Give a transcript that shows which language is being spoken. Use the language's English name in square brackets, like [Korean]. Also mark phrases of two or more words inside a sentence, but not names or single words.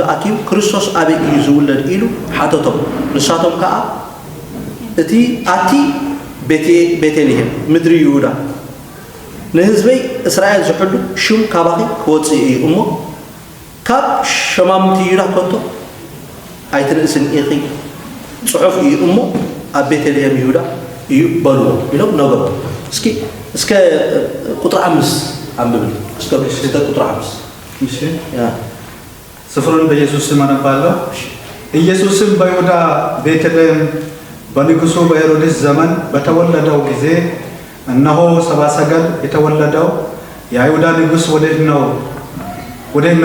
[Tigrinya] አኪው ክርስቶስ አበይ እዩ ዝውለድ ኢሉ ሓተቶም ንሳቶም ከዓ እቲ አቲ ቤተልሔም ምድሪ ይሁዳ ንህዝበይ እስራኤል ዝሕሉ ሽም ካባኺ ክወፅእ እዩ እሞ ካብ ሸማምቲ ይሁዳ ኮንቶ ኣይትርእስን ኢኺ ጽሑፍ እዩ እሞ ኣብ ቤተልሔም ይሁዳ እዩ በልዎ ኢሎም ነገሩ። እስከ ቁጥር 5 አንብብል። እስከ ቁጥር 5 [Amharic] እሺ ያ ስፍሩን በኢየሱስ ስም አነባለሁ። ኢየሱስም በይሁዳ ቤተልሔም በንጉሡ በሄሮድስ ዘመን በተወለደው ጊዜ እነሆ ሰብአ ሰገል የተወለደው የአይሁዳ ንጉሥ ወዴት ነው?